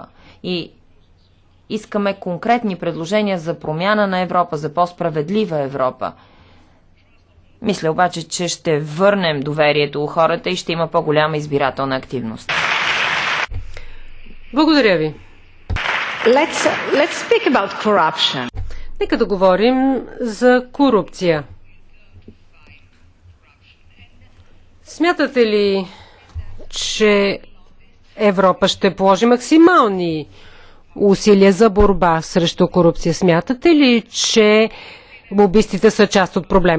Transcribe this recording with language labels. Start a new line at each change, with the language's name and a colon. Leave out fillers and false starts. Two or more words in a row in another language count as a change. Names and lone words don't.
Bulgarian: И искаме конкретни предложения за промяна на Европа, за по-справедлива Европа. Мисля обаче, че ще върнем доверието у хората и ще има по-голяма избирателна активност. Благодаря ви.
English: Let's speak about corruption.
Bulgarian: Нека да говорим за корупция. Смятате ли, че Европа ще положи максимални усилия за борба срещу корупция? Смятате ли, че лобистите са част от проблема?